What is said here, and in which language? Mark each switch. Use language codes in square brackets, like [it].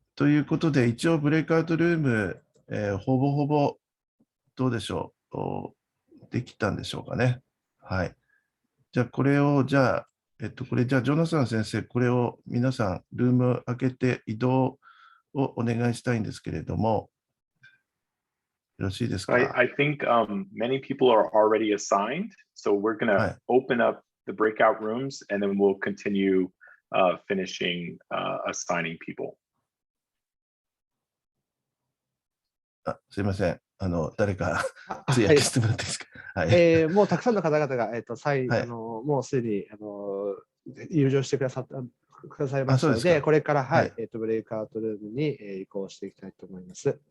[ja] ということで、一応ブレイクアウトルーム、ほぼほぼどうでしょう。できたんでしょうかね。はい。じゃあ、これを、ジョナサン先生、これを皆さん、ルーム開けて移動をお願いしたいんですけれども、よろしいですか。 [en] I think many people are already assigned, so we're going to open up the breakout rooms and then we'll continue finishing assigning people. [ja] すいません。誰か通訳してもらっていいですか。はい。もうたくさんの方々が、もうすでに入場してくださいましたので、これから、ブレイクアウトルームに移行していきたいと思います。